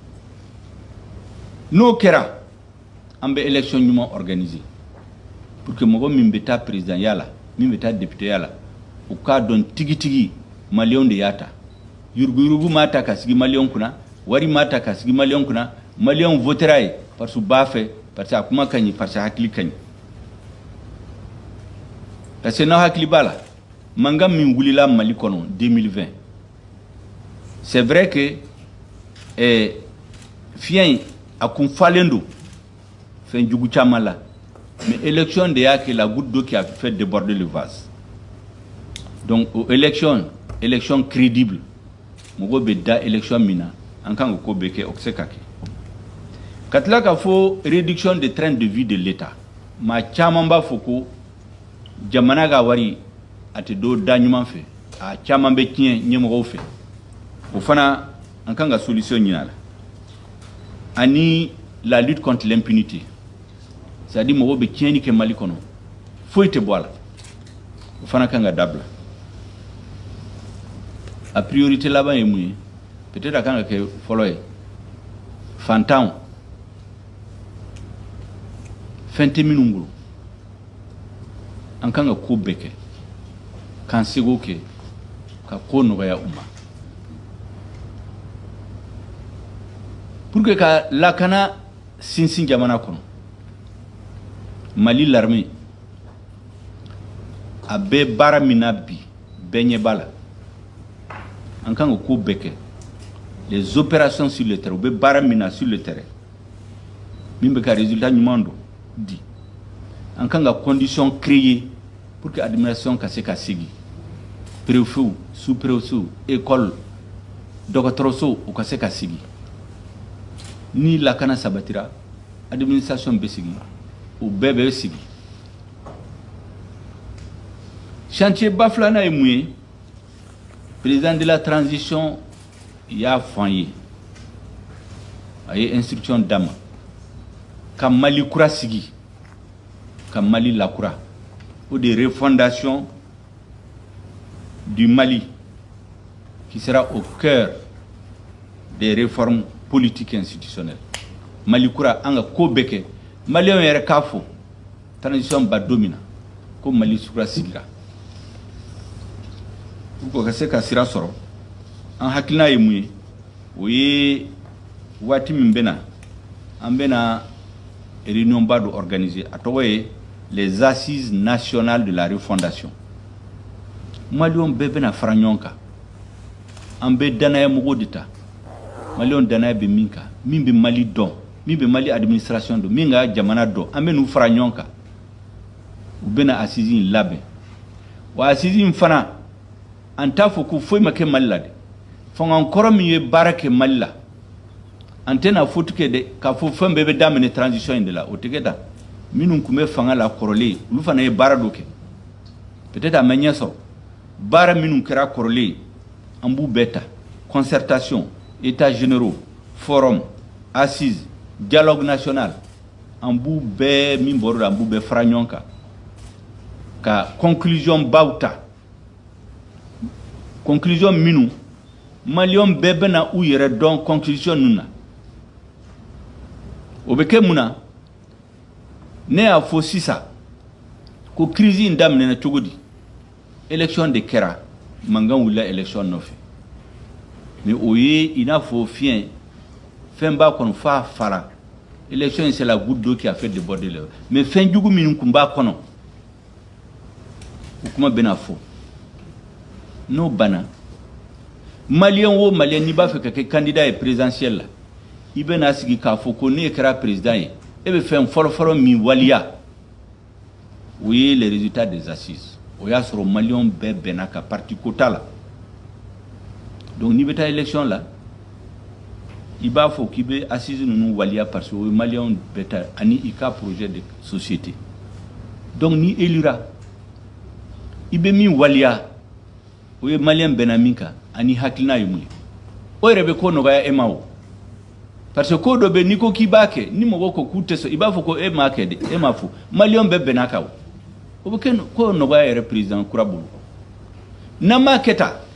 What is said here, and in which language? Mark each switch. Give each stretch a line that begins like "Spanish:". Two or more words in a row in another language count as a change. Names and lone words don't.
Bambara: n'o kɛra an bɛ élection ɲuman organiser
French: pour que
Bambara: mɔgɔ min bɛ taa président ya la min bɛ taa député ya la o k'a dɔn tigitigi maliyɛnw de y'a ta yuruguyurugu m'a ta ka sigi maliyɛnw kunna wari m'a ta ka sigi maliyɛnw kunna maliyɛnw votera ye
French: parce que
Bambara: u b'a fɛ
French: parce que
Bambara: a kuma ka ɲi
French: parce que
Bambara: a hakili ka ɲi
French: parce que
Bambara: n'aw hakili b'a la mankan min wulila Mali kɔnɔ 2020
French: c'est vrai que
Bambara: fiɲɛ in a kun falen don fɛn jugu caman la
French: mais élection
Bambara: de y'a kɛ
French: la goutte d'eau qui a fait déborder le vase donc élection
Bambara: crédible mɔgɔw bɛ da élection min na an kan ka ko bɛɛ kɛ o tɛ se ka kɛ ka tila ka fɔ
French: réduction de train de vie de l'État
Bambara: maa caman b'a fɔ ko jamana ka wari a tɛ do da ɲuman fɛ a caman bɛ tiɲɛ ɲɛmɔgɔw fɛ o fana an kan ka solution ɲini a la ani
French: la lutte contre l'impunité c'est-à-dire
Bambara: mɔgɔw bɛ tiɲɛni kɛ Mali kɔnɔ foyi tɛ bɔ a la o fana kan ka dabila a priorité laban ye mun ye peut-être a kan ka kɛ fɔlɔ ye fantanw fɛn tɛ minnu bolo an kan ka ko bɛɛ kɛ k'an sego kɛ ka ko nɔgɔya u ma
French: pour que
Bambara: ka lakana sinsin jamana kɔnɔ Mali l'armée a bɛ baara min na bi bɛɛ ɲɛ b'a la an kan ka ko bɛɛ kɛ
French: les opérations sur le terrain
Bambara: u bɛ baara min na
French: sur le terrain
Bambara: min bɛ ka résultat ɲuman don di an kan ka
French: condition créer pour que administration
Bambara: ka se ka sigi
French: préfet sous-préfet école
Bambara: dɔgɔtɔrɔso u ka se ka sigi ni lakana sabatira administration bɛ sigi u bɛɛ bɛ sigi chantier ba filanan ye mun ye
French: président de la transition
Bambara: y'a fɔ an ye a ye instruction d'a ma ka Mali kura sigi ka Mali lakura
French: ou de refondation du Mali qui sera au cœur des réformes politiques et institutionnelles.
Bambara: Mali kura an ka ko bɛɛ kɛ maliyɛnw yɛrɛ k'a fɔ transition ba don min na ko Mali kura sigira
French: pour que
Bambara: ka se ka sira sɔrɔ an hakilina ye mun ye o ye waati min bɛna an bɛna réunion ba dɔ organiser a tɔgɔ ye
French: les assises nationales de la refondation
Bambara: maliyɛnw bɛɛ bɛna fara ɲɔgɔn kan an bɛ danaya mɔgɔw de ta maliyɛnw danaya bɛ min kan min bɛ Mali dɔn min bɛ Mali administration dɔn min ka jamana dɔn an bɛ n'u fara ɲɔgɔn kan u bɛna assise in labɛn wa assise in fana an t'a fɔ ko foyi ma kɛ Mali la dɛ fangakɔrɔ min ye baara kɛ Mali la an tɛna faute kɛ dɛ k'a fɔ fɛn bɛɛ bɛ daminɛ transition in de la o tɛ kɛ tan minnu tun bɛ fanga la kɔrɔlen olu fana ye baara dɔ kɛ peut-être a ma ɲɛ sɔrɔ baara minnu kɛra kɔrɔlen an b'u bɛɛ ta
French: concertation états généraux forum assise dialogue national
Bambara: an b'u bɛɛ min bɔr'o la an b'u bɛɛ fara ɲɔgɔn kan ka conclusion baw ta conclusion minnu maliyɛnw bɛɛ bɛna u yɛrɛ dɔn conclusion ninnu na o bɛ kɛ mun na ne y'a fɔ sisan ko crise in daminɛna cogo di élection de kɛra mankan wulila élection nɔfɛ mais o ye i n'a fɔ fiɲɛ fɛn b'a kɔnɔ f'a fara élection
French: c'est la goutte d'eau qui a fait déborder le mais
Bambara: fɛn jugu minnu tun b'a kɔnɔ o kuma bɛna fɔ n'o banna maliyɛn o maliyɛn n'i b'a fɛ ka kɛ candidat ye présidentiel la i bɛna sigi k'a fɔ ko ne kɛra président ye e bɛ fɛn fɔlɔfɔlɔ min waliya o ye
French: les résultats des assises
Bambara: o y'a sɔrɔ maliyɛnw bɛɛ bɛnna ka parti ko t'a la donc n'i bɛ taa élection la i b'a fɔ k'i bɛ assise ninnu waliya
French: parce que
Bambara: o ye maliyɛnw bɛɛ ta ani i ka
French: projet de société donc
Bambara: ni élira i bɛ min waliya o ye maliyɛn bɛnna min kan ani hakilina ye mun ye o yɛrɛ bɛ ko nɔgɔya e ma o
French: parce que
Bambara: ko dɔ bɛ n'i ko k'i b'a kɛ ni mɔgɔw ko k'u tɛ sɔn i b'a fɔ ko e m'a kɛ dɛ e m'a fɔ maliyɛnw bɛɛ bɛnna kan o bɛ kɛ ko nɔgɔya yɛrɛ président kura bolo n'an m'a kɛ tan